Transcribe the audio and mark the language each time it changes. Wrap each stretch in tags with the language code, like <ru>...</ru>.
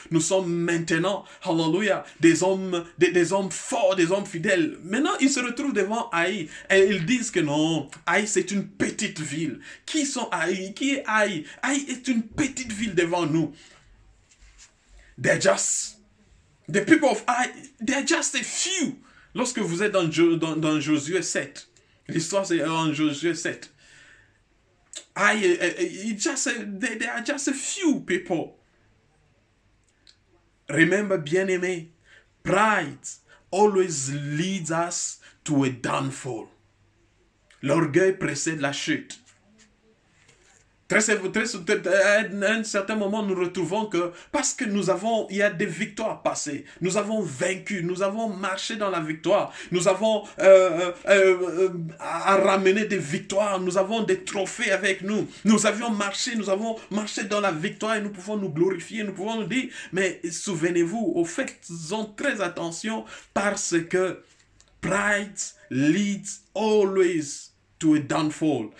<fr>Nous sommes maintenant, hallelujah, des hommes forts, des hommes fidèles. Maintenant, ils se retrouvent devant Haï et ils disent que non, Haï c'est une petite ville. Qui sont Haï? Qui est Haï? Haï est une petite ville devant nous.</fr> <en>The people of Ai, they're just a few.</en> <fr>Lorsque vous êtes dans Josué 7, l'histoire c'est en Josué 7.</fr> <en>There are just a few people. Remember, bien-aimé, pride always leads us to a downfall.</en> <fr>L'orgueil précède la chute. À un certain moment, nous retrouvons que parce que il y a des victoires passées, nous avons vaincu, nous avons marché dans la victoire, nous avons à ramener des victoires, nous avons des trophées avec nous, nous avons marché dans la victoire et nous pouvons nous glorifier, nous pouvons nous dire, mais souvenez-vous, au fait, faisons très attention parce que</fr> <en>pride leads always to a downfall.</en>